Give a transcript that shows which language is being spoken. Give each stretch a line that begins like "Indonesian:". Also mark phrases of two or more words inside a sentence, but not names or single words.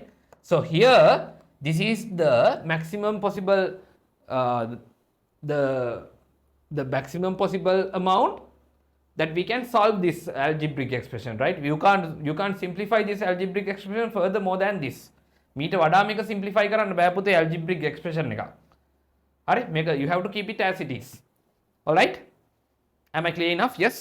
English: So here, this is the maximum possible, the maximum possible amount that we can solve this algebraic expression, right? You can't simplify this algebraic expression further more than this.
Sinhala: මීට වඩා මේක simplify කරන්න බෑ පුතේ
English: algebraic expression
Sinhala: එක. හරි?
English: මේක you have to keep it as it is. All right? Am I clear enough? Yes?